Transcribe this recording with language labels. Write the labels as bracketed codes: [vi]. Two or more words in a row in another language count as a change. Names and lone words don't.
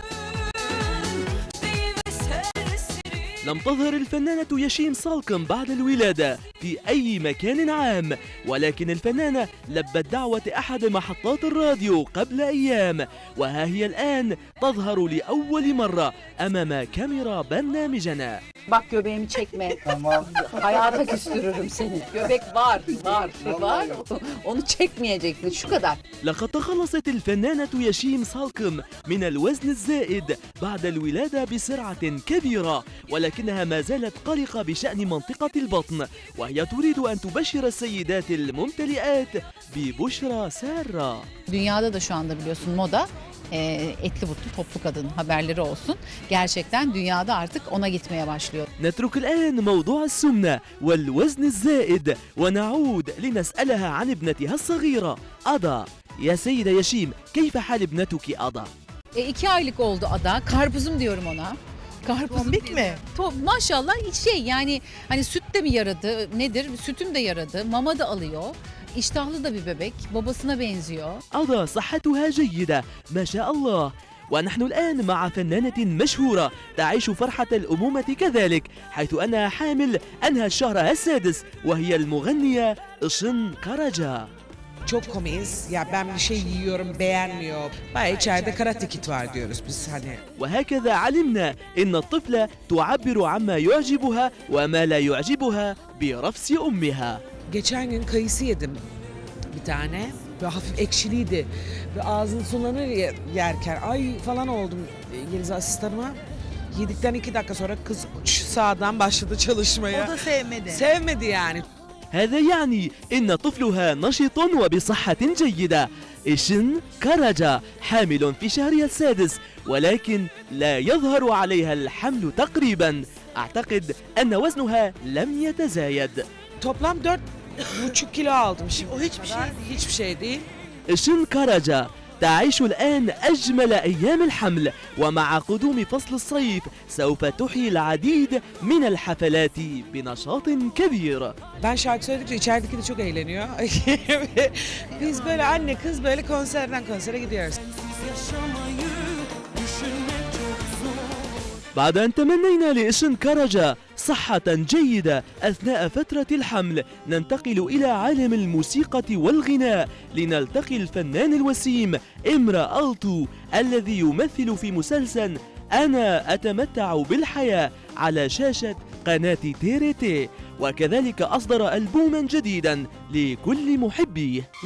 [ar] لم تظهر الفنانة ياشيم سالكم بعد الولادة في أي مكان عام، ولكن الفنانة لبت دعوة أحد محطات الراديو قبل أيام، وها هي الآن تظهر لأول مرة أمام كاميرا برنامجنا. [tr] Bak göbeğimi çekme. Tamam. Hayata küstürürüm seni. Göbek var. Onu çekmeyeceksin şu kadar. [ar] لقد تخلصت الفنانة ياشيم سالكم من الوزن الزائد بعد الولادة بسرعة كبيرة، ولكنها ما زالت قلقة بشأن منطقة البطن، وهي تريد أن تبشر السيدات الممتلئات ببشرى سارة. [tr] Dünyada da şu anda biliyorsun moda. Etli butlu toplu kadın haberleri olsun. Gerçekten dünyada artık ona gitmeye başlıyor. [ar] نترك الآن موضوع السمنة والوزن الزائد ونعود لنسألها عن ابنتها الصغيرة أدا. يا سيدة ياشيم، كيف حال ابنتك أدا؟ [tr] 2 aylık oldu Ada. Karpuzum diyorum ona. Tombik mi? Maşallah yani hani süt de mi yaradı nedir? Sütüm de yaradı. Mama da alıyor. İştahlı da bir bebek. Babasına benziyor. [ar] أدا صحتها جيدة ما شاء الله. ونحن الآن مع فنانة مشهورة تعيش فرحة الأمومة كذلك، حيث أنها حامل أنهى شهرها السادس، وهي المغنية إشن كاراجا. [tr] Çok komiyiz. Ya ben bir şey yiyorum beğenmiyor. Bayağı içeride karate kit var diyoruz biz hani. [ar] وهكذا علمنا إن الطفلة تعبر عما يعجبها وما لا يعجبها برفس أمها. [tr] Geçen gün kayısı yedim bir tane. Böyle hafif ekşiliydi. Ve ağzın sulanır yerken ay falan oldum İngiliz asistanıma. Yedikten 2 dakika sonra kız sağdan başladı çalışmaya. O da sevmedi. Sevmedi yani. [ar] هذا يعني إن طفلها نشط وبصحة جيدة. إشن كاراجا حامل في شهرها السادس، ولكن لا يظهر عليها الحمل تقريبا. أعتقد أن وزنها لم يتزايد. [tr] Toplam 4,5 kilo aldım şimdi. O hiçbir şey değil. Hiçbir şey değil. [ar] إشن كاراجا تعيش الآن أجمل أيام الحمل، ومع قدوم فصل الصيف سوف تحيي العديد من الحفلات بنشاط كبير. [tr] Ben şarkı söyledikçe içerideki de çok eğleniyor. Biz böyle anne kız böyle konserden konsere gidiyoruz. [ar] بعد أن تمنينا لإشن كاراجا صحة جيدة أثناء فترة الحمل، ننتقل إلى عالم الموسيقى والغناء لنلتقي الفنان الوسيم إمرا ألتو الذي يمثل في مسلسل أنا أتمتع بالحياة على شاشة قناة TRT، وكذلك أصدر ألبوما جديدا لكل محبيه.